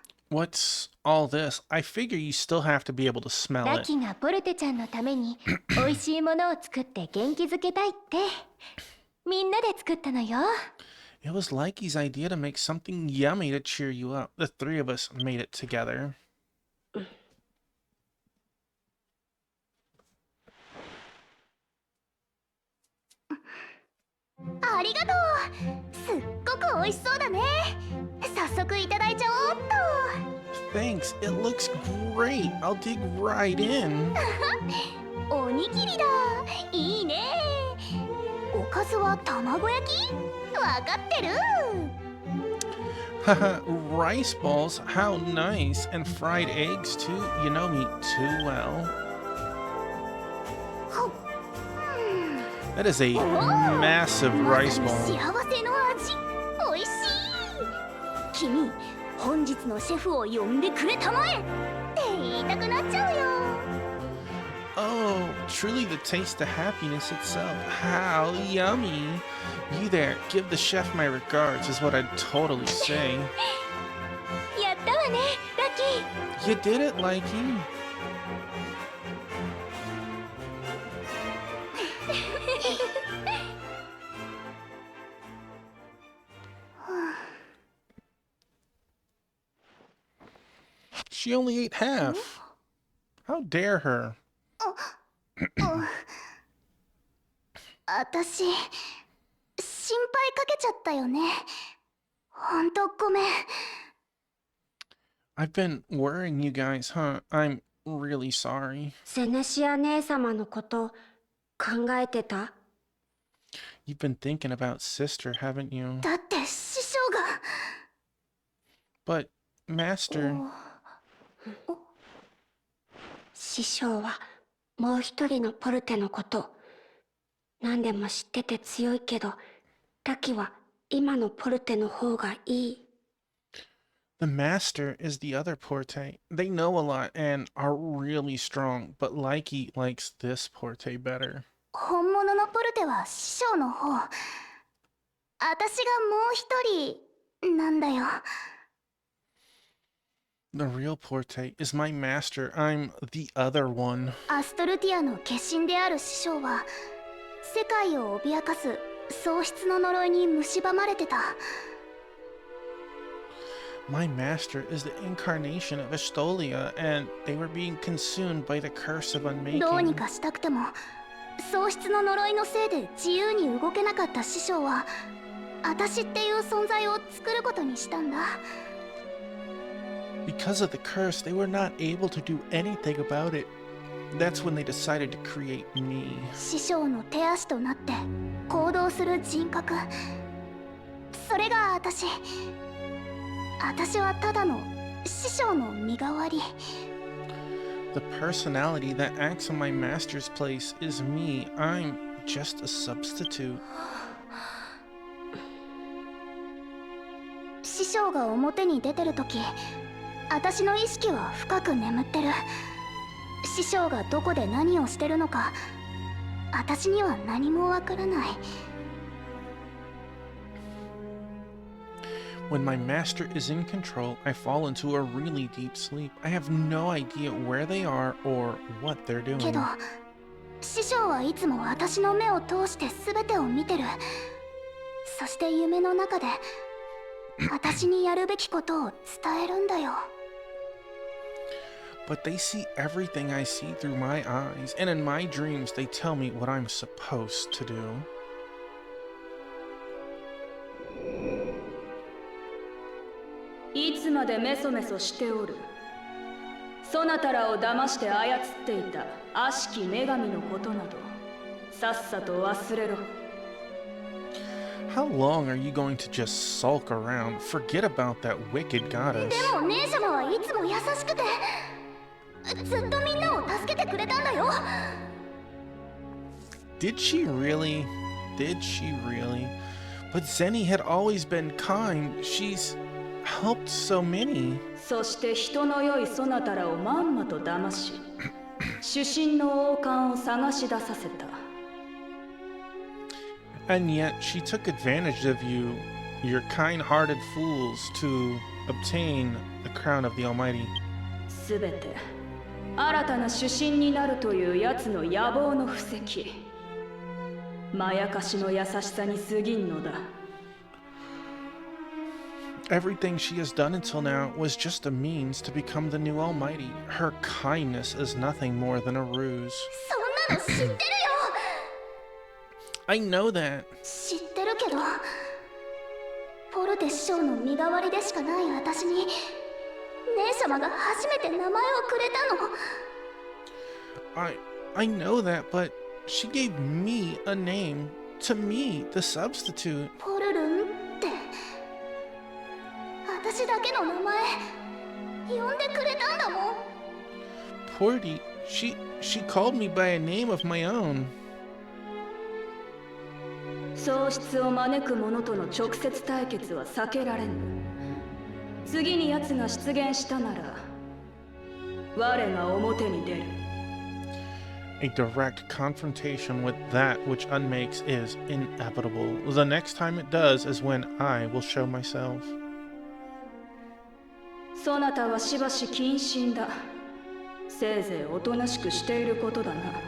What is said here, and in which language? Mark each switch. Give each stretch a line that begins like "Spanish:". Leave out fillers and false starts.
English: What's all this? I figure you still have to be able to smell
Japanese: ラ
English: it.
Japanese: キがポルテちゃんのために美味しいものを作って元気づけたいってみんなで作ったのよ。
English: It was Likey's idea to make something yummy to cheer you up. The three of us made it together.
Japanese: ありがとう。すっごく美味しそうだね。早速いただいちゃおうっと。
English: thanks. It looks great. I'll dig right in.
Japanese: おにぎりだ。いいね。おかずは卵焼き？わかってる。
English: Haha, rice balls, how nice. And fried eggs too. You know me too well. That is a massive rice
Japanese: ま
English: ball.
Japanese: さに幸せの味。おいしい。君、本日のシェフを呼んでくれたまえって言いたくなっちゃうよ。
English: Oh, truly the taste of happiness itself. How yummy. You there, give the chef my regards is what I'd totally say.
Japanese: やったわね、ラッキー。
English: You did it, Likey. She only ate half. How dare her?
Japanese: 私、心配かけちゃったよね。ほんとごめん。
English: I've been worrying you guys, huh? I'm really sorry.
Japanese: セネシア姉様のこと考えてた？
English: You've been thinking about sister, haven't you?
Japanese: だって師匠が。
English: But, Master,
Japanese: 師匠はもう一人のポルテのこと何でも知ってて強いけど、ラキは今のポルテの方がいい。
English: the Master is the other Porte. They know a lot and are really strong, but Likey likes this Porte better.
Japanese: 本物のポルテは師匠の方。私がもう一人なんだよ。
English: The real Porte is my master. I'm the other one.
Japanese: アストルティアの化身である師匠は世界を脅かす喪失の呪いに蝕まれてた。
English: My master is the incarnation of Estolia, and they were being consumed by the curse of
Japanese: どうに
English: unmaking.
Japanese: かしたくても喪失の呪いのせいで自由に動けなかった師匠は私っていう存在を作ることにしたんだ。
English: Because of the curse, they were not able to do anything about it. That's when they decided to create me.
Japanese: 師匠の手足となって行動する人格、それが私。私はただの師匠の身代わり。
English: The personality that acts in my master's place is me. I'm just a substitute.
Japanese: 師匠が表に出てるとき、私の意識は深く眠ってる。師匠がどこで何をしてるのか、私には何もわからない。
English: When my master is in control, I fall into a really deep sleep. I have no idea where they are or what they're
Japanese: け
English: doing.
Japanese: ど、師匠はいつも私の目を通して全てを見てる。そして夢の中で私にやるべきことを伝えるんだよ。
English: But they see everything I see through my eyes, and in my dreams they tell me what I'm supposed to do.
Japanese: いつまでメソメソしておる。そなたらを騙して操っていた悪しき女神のことなどさっさと忘れろ。
English: How long are you going to just sulk around? Forget about that wicked goddess.
Japanese: でも姉様はいつも優しくてずっとみんなを助けてくれたんだよ。
English: Did she really? Did she really? But Zenny had always been kind. She's helped so many.
Japanese: そして人の良いそなたらをまんまと騙し主神の王冠を探し出させた。
English: And yet she took advantage of you, your kind-hearted fools, to obtain the crown of the Almighty.
Japanese: すべて新たな主神になるという奴の野望の布石。まやかしの優しさに過ぎんのだ。
English: Everything she has done until now was just a means to become the new Almighty. Her kindness is nothing more than a ruse.
Japanese: そんなの知ってるよ。
English: I know that.
Japanese: 知ってるけど、ポルテ師匠の身代わりでしかない私に姉様が初めて名前をくれたの。
English: I know that, but she gave me a name. To me, the substitute.
Japanese: ポルルンって、私だけの名前呼んでくれたんだもん。
English: Porty, she called me by a name of my own.
Japanese: 喪失を招く者との直接対決は避けられぬ。次に奴が出現したなら我が表に出る。
English: A direct confrontation with that which unmakes is inevitable. The next time it does is when I will show myself.
Japanese: そなたはしばし謹慎だ。せいぜいおとなしくしていることだな。